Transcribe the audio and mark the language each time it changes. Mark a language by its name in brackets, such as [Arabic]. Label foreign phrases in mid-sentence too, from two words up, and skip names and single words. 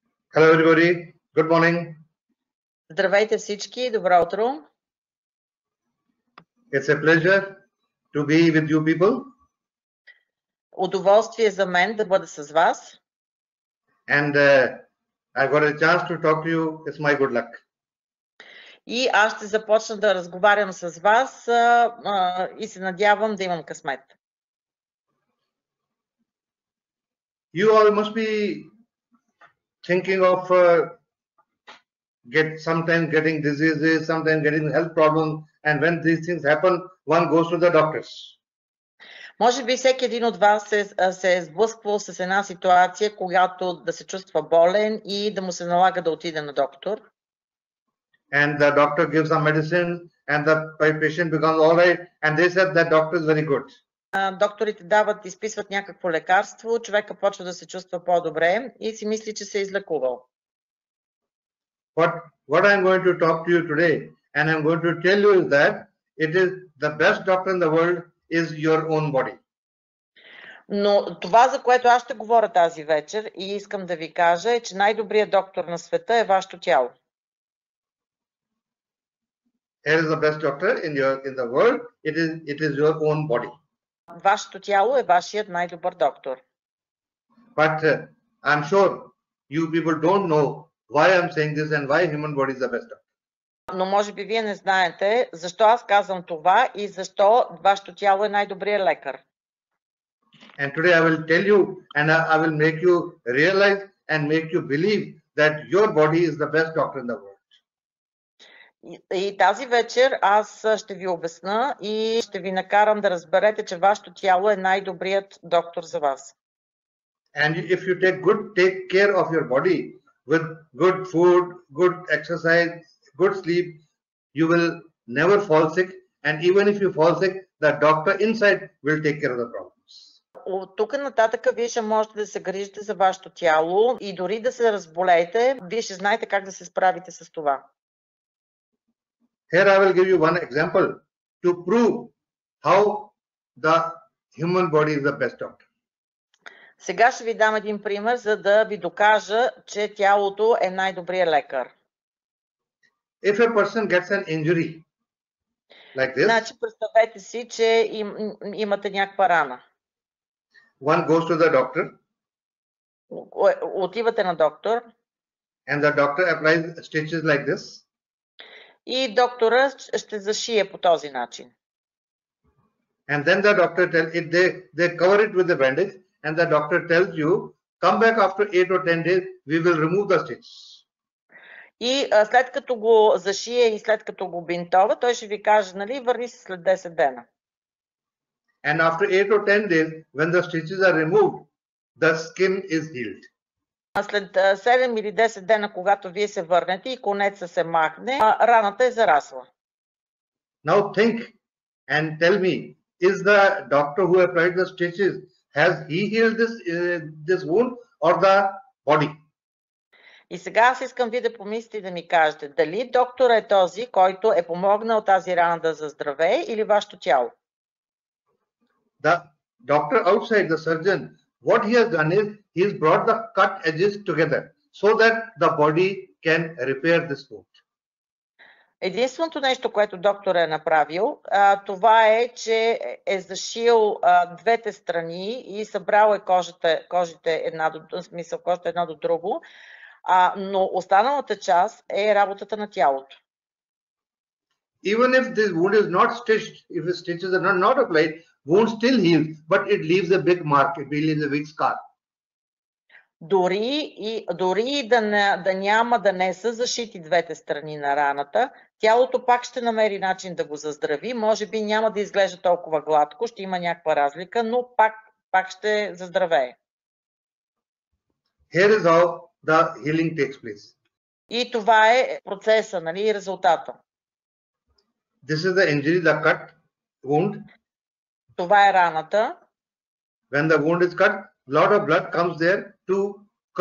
[English] Hello everybody, good morning. [Bulgarian] Здравейте всички, добро утро. [English] It's a pleasure to be with you people. [Bulgarian] Удоволствие за мен да бъда с вас. [English] And I got a chance to talk to you. It's my good luck. [Bulgarian] И аз ще започна да разговарям с вас и се надявам да имам късмет. [English] You all must be thinking of sometimes getting diseases, sometimes getting health problems, and when these things happen, one goes to the doctors. [Bulgarian] Може би всеки един от вас се е сблъсквал с една ситуация, когато да се чувства болен и да му се налага да отиде на доктор. [English] And the doctor gives some medicine and the patient becomes all right and they said that doctor is very good. [Bulgarian] Докторите изписват някакво лекарство, човека почва да се чувства по-добре и си мисли, че се е излекувал. [English] What I'm going to talk to you today and I'm going to tell you is that it is the best doctor in the world is your own body. [Bulgarian] Но това, за което аз ще говоря тази вечер и искам да ви кажа, е, че най-добрият доктор на света е вашето тяло. [English] Here is the best doctor in the world. It is your own body. [Bulgarian] Вашето тяло е вашият най-добър доктор. [English] But I'm sure you people don't know why I'm saying this and why human body is the best doctor. [Bulgarian] Но може би вие не знаете защо аз казвам това и защо вашето тяло е най-добрият лекар. [English] And today I will tell you and I will make you realize and make you believe that your body is the best doctor in the world. [Bulgarian] И тази вечер аз ще ви обясна и ще ви накарам да разберете, че вашето тяло е най-добрият доктор за вас. [English] And if you take care of your body with good food, good exercise, good sleep, you will never fall sick. And even if you fall sick, the doctor inside will take care of the problems. [Bulgarian] От тук нататък вие ще можете да се грижите за вашето тяло и дори да се разболеете, вие ще знаете как да се справите с това. [English] Here I will give you one example to prove how the human body is the best doctor. [Bulgarian] Сега ще ви дам един пример, за да ви докажа, че тялото е най-добрият лекар. [English] If a person gets an injury like this, [Bulgarian] Значи, представете си, че имате някаква рана. [English] one goes to the doctor. [Bulgarian] Отивате на доктор. [English] And the doctor applies stitches like this. [Bulgarian] И доктора ще зашие по този начин. [English] And then the doctor they cover it with the bandage and the doctor tells you, come back after 8 or 10 days, we will remove the stitch. [Bulgarian] И след като го зашие и след като го бинтова, той ще ви каже, нали, върни се след 10 дена. [English] And after 8 or 10 days, when the stitches are removed, the skin is healed. [Bulgarian] А след 7 или 10 дена, когато вие се върнете и конеца се махне, раната е зарасла. [English] Now think and tell me, is the doctor who applied the stitches, has he healed this wound or the body? [Bulgarian] И сега аз искам вие да помислите и да ми кажете, дали доктора е този, който е помогнал тази рана да заздравее или вашето тяло? [English] The doctor outside, the surgeon, what he has done is he has brought the cut edges together so that the body can repair this wound. [Bulgarian] Единственото нещо, което доктор е направил, това е, че е зашил двете страни и събрал кожите една до друго, но останалата част е работата на тялото. [English] Even if this wound is not stitched, if the stitches are not applied, wound still heals, but it leaves a big mark, it leaves a big scar. [Bulgarian] Дори да не са зашити двете страни на раната, тялото пак ще намери начин да го заздрави. Може би няма да изглежда толкова гладко, ще има някаква разлика, но пак ще заздравее. [English] Here is how the healing takes place. [Bulgarian] И това е процеса, нали, резултата. [English] This is the injury, the cut wound. [Bulgarian] Това е раната. [English] When the wound is cut, lot of blood comes there to clot.